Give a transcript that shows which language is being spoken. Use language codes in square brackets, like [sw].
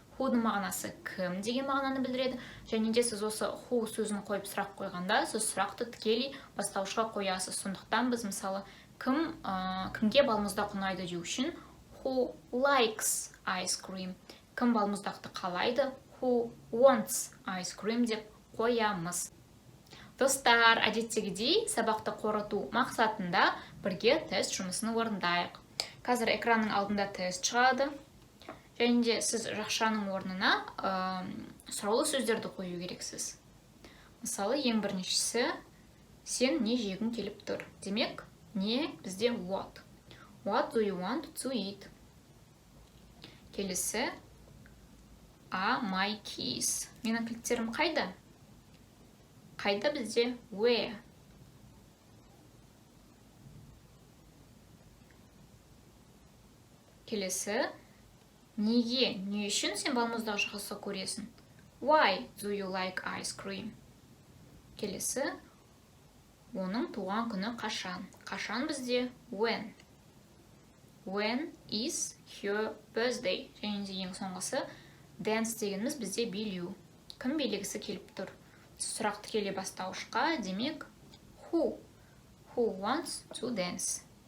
[kk] Who'ның мағынасы кім деген мағынаны білдіреді. Және де сіз осы who сөзін қойып сұрақ қойғанда, сіз сұрақты тікелей бастаушыға қоясыз. Сондықтан біз мысалы кімге балмұздақ ұнайды деу үшін [en] who likes ice cream. [kk] Кім балмұздақты қалайды? [en] Who wants ice cream [kk] деп қоямыз. Достар, әдеттегідей сабақты қорыту мақсатында бірге тест жұмысын орындайық. Қазір экранның алдында тест шығады. Және де сіз жақшаның орнына сұраулы сөздерді қою керексіз. Мысалы, ең біріншісі, сен не жегің келіп тұр? Демек, не бізде what. [en] What do you want to eat? [kk] Келесі, [en] are my keys. [kk] Менің кілттерім қайда? Қайда бізде where. Келесі, неге, не үшін сен балмұздақ жақсы көресің? [en] Why do you like ice cream? [kk] Келесі, оның туған күні қашан? Қашан бізде when. [en] When is her birthday? [kk] Және де ең соңғысы dance дегеніміз бізде билеу. Кім билегісі келіп тұр? Сұрақты келе бастаушыға, демек [en] who wants to dance.